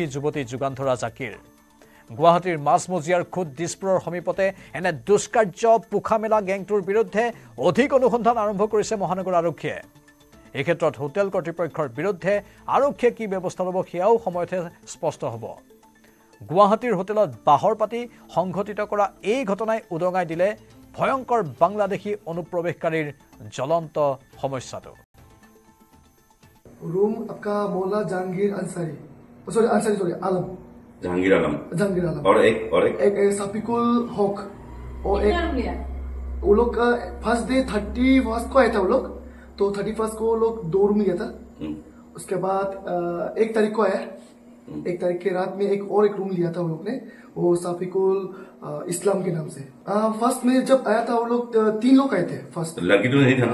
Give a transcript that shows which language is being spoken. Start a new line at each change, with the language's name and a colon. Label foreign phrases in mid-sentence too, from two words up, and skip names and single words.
Assamese: যুৱতী যোগান ধৰা জাকিৰ গুৱাহাটীৰ মাজমজিয়াৰ খুদ দিছপুৰৰ সমীপতে এনে দুষ্কাৰ্য পোখামেলা গেংটোৰ বিৰুদ্ধে অধিক অনুসন্ধান আৰম্ভ কৰিছে মহানগৰ আৰক্ষীয়ে এই ক্ষেত্ৰত হোটেল কৰ্তৃপক্ষৰ বিৰুদ্ধে আৰক্ষীয়ে কি ব্যৱস্থা ল'ব সেয়াও সময়তে স্পষ্ট হ'ব গুৱাহাটীৰ হোটেলত বাহৰ পাতি সংঘটিত কৰা এই ঘটনাই উদঙাই দিলে ভয়ংকৰ বাংলাদেশী অনুপ্ৰৱেশকাৰীৰ জ্বলন্ত সমস্যাটো
Hindi: रूम आपका मौला जहांगीर अंसारी आलम जहांगीर आलम और एक सफिकुल हक और एक वो लोग का
English: first day
Hindi: 31 को आया था वो लोग तो 31 को वो लोग 2 रूम लिया था उसके बाद 1 तारीख को आया 1 तारीख के रात में एक रूम लिया था वो लोग ने वो सफिकुल इस्लाम के नाम से फर्स्ट में जब आया था वो लोग 3 लोग आए थे फर्स्ट लड़की तो नहीं था ना